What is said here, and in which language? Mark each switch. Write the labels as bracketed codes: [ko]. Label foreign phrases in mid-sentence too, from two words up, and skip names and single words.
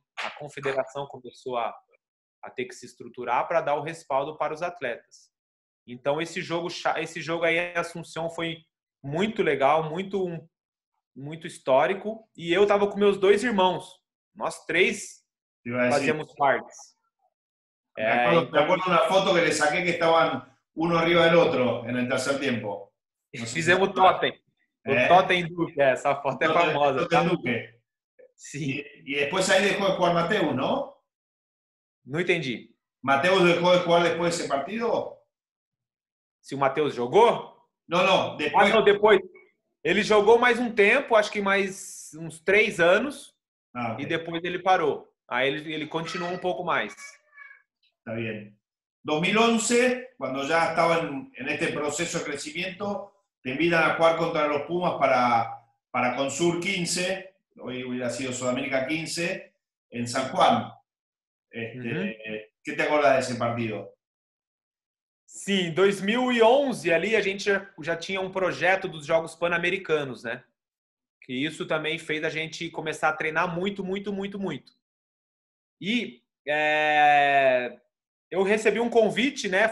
[pt] A confederação começou a ter que se estruturar para dar o respaldo para os atletas. Então, esse jogo aí em Assunção foi muito legal, muito histórico. E eu estava com meus 2 irmãos. Nós 3 fazíamos parte. [es] Me acuerdo una foto que le saqué que estaban uno arriba del otro en el tercer tiempo. [pt] Fizemos totem. O totem Duque, essa foto é famosa. Totem Duque. Sim. [es] Y después ahí dejó de jugar Mateus, ¿no? [pt] Não entendi. [es] ¿Mateus dejó de jugar después de ese partido? [pt] Se o Mateus jogou? Não, depois... Não, depois. Ele jogou mais um tempo, acho que mais uns 3 anos, okay. E depois ele parou. Aí ele continuou um pouco mais. [es] Está bien. 2011, cuando ya estaba en este proceso de crecimiento, te invitan a jugar contra los Pumas para Consur 15, hoy hubiera sido Sudamérica 15, en San Juan. ¿Qué te acuerdas de ese partido? [pt] Sim, em 2011 ali a gente já tinha um projeto dos Jogos Pan-Americanos, né? Que isso também fez a gente começar a treinar muito. E eu recebi um convite, né?